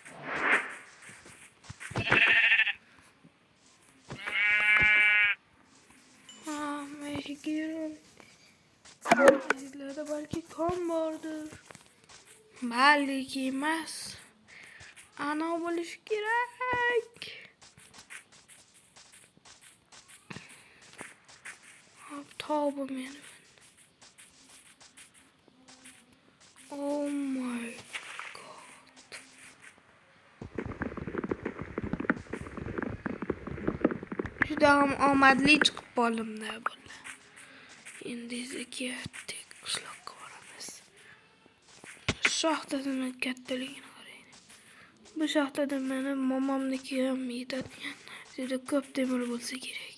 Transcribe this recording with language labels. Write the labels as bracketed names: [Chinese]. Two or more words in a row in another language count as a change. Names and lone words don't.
[Uzbek] Sizlarda balki kon bordir. Balki emas. Ana bo'lishi kerak. Hop, tavba meni. [English] Oh my god. [Uzbek] Juda ham omadli chiqib qoldim-da bular. Endi ketdik qishloqqa boramiz. Shoxtadan kattaligini qarang. Bu shoxtada meni momomniki ham yetadigan juda ko'p temir bo'lsa kerak.